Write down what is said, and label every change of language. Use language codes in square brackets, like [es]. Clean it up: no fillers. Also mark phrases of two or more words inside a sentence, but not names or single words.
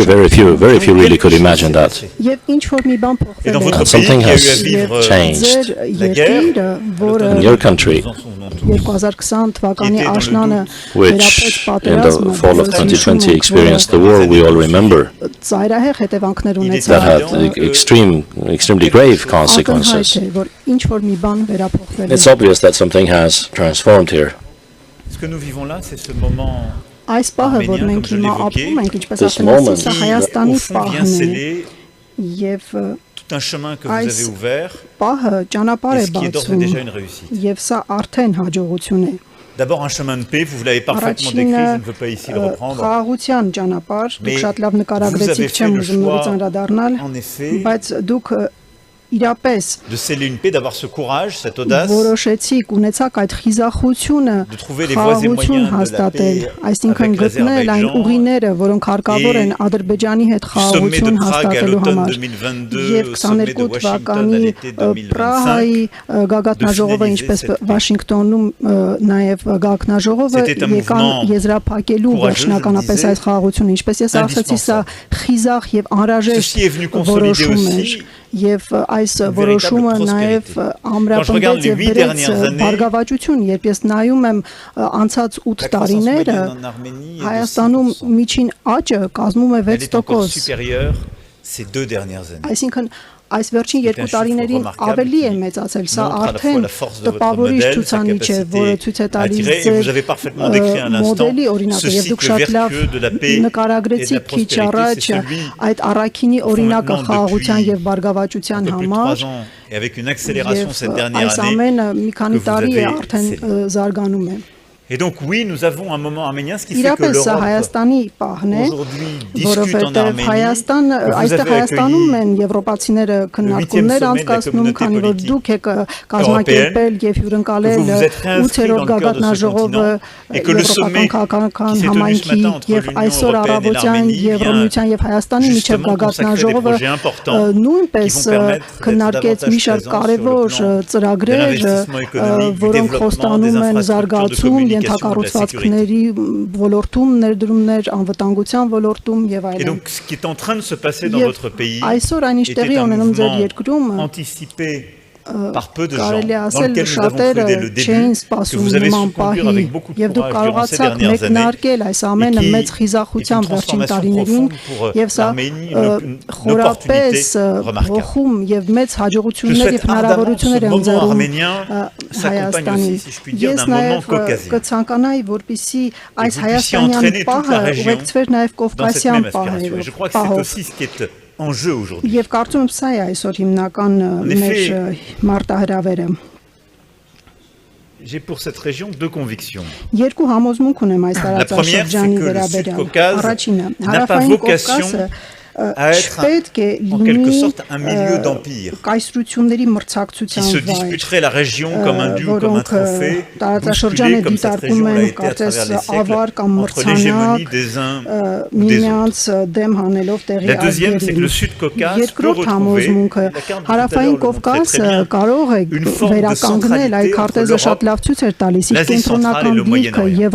[en] Very few really could imagine that. And something has changed in your country, which in the fall of 2020 experienced the war we all remember, that had extremely grave consequences. It's obvious that something has transformed here. [fr] Ce que nous vivons là, c'est ce moment [hy] Այս պահը, որ մենք հիմա ապրում ենք, ինչպես [fr] This [hy] ասեմ, [fr] moment [hy] սա Հայաստանի [fr] vient [hy] պահն է [fr] sceller [hy] եւ [fr] tout un chemin que vous avez ouvert [hy] պահը ճանապարհ [fr] et [hy] է [fr] ce qui est d'ores et [hy] բացում [fr] déjà une réussite. [hy] եւ սա արդեն հաջողություն է։ [fr] D'abord un chemin de paix, vous l'avez parfaitement décrit, je ne veux pas ici le reprendre. [hy] Խաղաղության ճանապարհ, դուք շատ լավ նկարագրեցիք, չեմ ուզում նորից անդրադառնալ, [fr] En effet, [hy] բայց դուք իրապես [fr] de sceller une paix, d'avoir ce courage, cette audace, [hy] որոշեցիք, ունեցաք այդ խիզախությունը, [fr] de trouver les voies et [hy] խաղաղություն [fr] moyens de la [hy] հաստատել, [fr] paix [hy] այսինքն [fr] avec [hy] գտնել այն [fr] l'Azerbaïdjan [hy] ուղիները, որոնք հարկավոր են Ադրբեջանի հետ [fr] du sommet de [hy] խաղաղություն [fr] Prague à [hy] հաստատելու [fr] l'automne [hy] համար։ [fr] 2022, [hy] Եվ [fr] au sommet de [hy] 22 [fr] Washington à [hy] թվականի [fr] l'été 2025, [hy] Պրահայի գագաթնաժողովը, [fr] de [hy] ինչպես [fr] finaliser cette [hy] Վաշինգտոնում նաև գագաթնաժողովը [fr] C'était un [hy] եկան [fr] mouvement [hy] եզրափակելու [fr] courageux, [hy] վերջնականապես [fr] je le [hy] այդ խաղաղությունը, ինչպես ես ասացի, սա խիզախ եւ անհրաժեշտ [fr] Ceci est venu consolider [hy] որոշում էր [fr] aussi [hy] եւ այս որոշումը նաև ամրապնդեց եւ բերեց բարգավաճություն, երբ ես նայում եմ անցած 8 տարիները Հայաստանում միջին աճը կազմում է 6%, [fr] ces 2 dernières années. [hy] այսինքն այս վերջին 2 տարիներին ավելի է մեծացել, սա արդեն տպավորիչ ցուցանիշ է, որը ցույց է տալիս ձեր մոդելի օրինակը, եւ դուք շատ լավ նկարագրեցիք քիչ առաջ այդ առաքինի օրինակը խաղաղության եւ բարգավաճության համար, այս ամենը մի քանի տարի է արդեն զարգանում է։ [fr] Et donc oui, nous avons un moment arménien, ce qui fait que l'Europe aujourd'hui discute en Arménie. [hy] Այստեղ Հայաստանում են եվրոպացիները քննարկումներ անցկացնում, քանի որ դուք եք կազմակերպել եւ հյուրընկալել 8-րդ գագաթնաժողովը եվրոպական քաղաքական համայնքի եւ այսօր առավոտյան Եվրոմիության եւ Հայաստանի միջև գագաթնաժողովը նույնպես քննարկեց մի շարք կարևոր ծրագրեր, որոնք խոստանում են զարգացում ենթակառուցվածքների ոլորտում, ներդրումներ, անվտանգության ոլորտում եւ այլն։ [fr] Et donc ce qui est en train de se passer dans votre pays [hy] այսօր այն ինչ տեղի ունենում ձեր երկրում [fr] anticipé par peu de gens, [hy] կարելի [fr] dans [hy] ասել [fr] lequel nous avons [hy] շատերը [fr] cru dès le [hy] չէին [fr] début, que [hy] սպասում [fr] vous avez [hy] նման [fr] su conduire [hy] պահի [fr] avec beaucoup de [hy] եւ դուք [fr] courage durant ces [hy] կարողացաք [fr] dernières années, [hy] մեկնարկել այս ամենը մեծ խիզախությամբ վերջին տարիներին եւ սա խորապես ողում եւ մեծ հաջողություններ եւ հնարավորություններ են ձեռում Հայաստանին։ Ես նաեւ կցանկանայի, որպեսզի այս հայաստանյան պահը ուղեկցվեր նաեւ կովկասյան պահով։ [fr] En jeu aujourd'hui. [hy] Եվ կարծում եմ սա է այսօր հիմնական մեր մարտահրավերը։ [fr] J'ai pour cette région 2 convictions. [hy] Երկու համոզմունք ունեմ այս տարածաշրջանի վերաբերյալ։ Առաջինը, հարավային Կովկասը [fr] à être en quelque sorte un milieu d'empire qui se disputerait la région comme un dû ou comme un trophée, bousculé comme cette région l'a été à travers les siècles, entre l'hégémonie des uns ou des autres. La deuxième, c'est que le Sud-Caucase peut retrouver, une forme de centralité entre l'Europe, l'Asie centrale et le Moyen-Orient.